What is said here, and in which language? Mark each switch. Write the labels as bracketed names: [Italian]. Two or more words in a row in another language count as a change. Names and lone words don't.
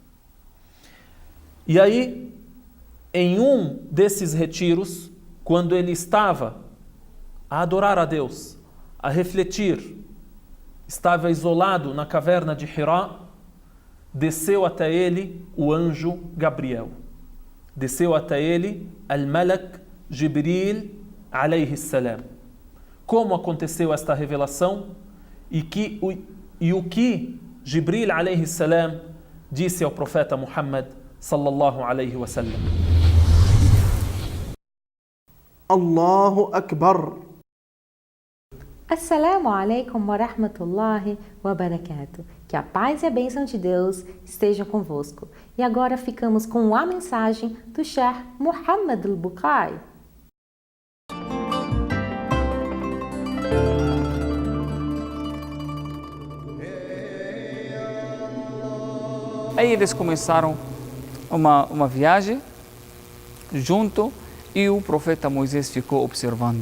[Portuguese] E aí, em um desses retiros, quando ele estava a adorar a Deus, a refletir, estava isolado na caverna de Hira, desceu até ele o anjo Gabriel. Desceu até ele [Arabic] الملك جبريل عليه السلام. [Portuguese] Como aconteceu esta revelação e o que Jibril [Arabic] عليه السلام [Portuguese] disse ao profeta Muhammad [Arabic] صلى الله عليه وسلم. الله أكبر. السلام عليكم ورحمة الله وبركاته. [Portuguese] Que a paz e a bênção de Deus estejam convosco. E agora ficamos com a mensagem do Sheikh Muhammad al-Bukhari. Aí eles começaram uma viagem junto e o profeta Moisés ficou observando.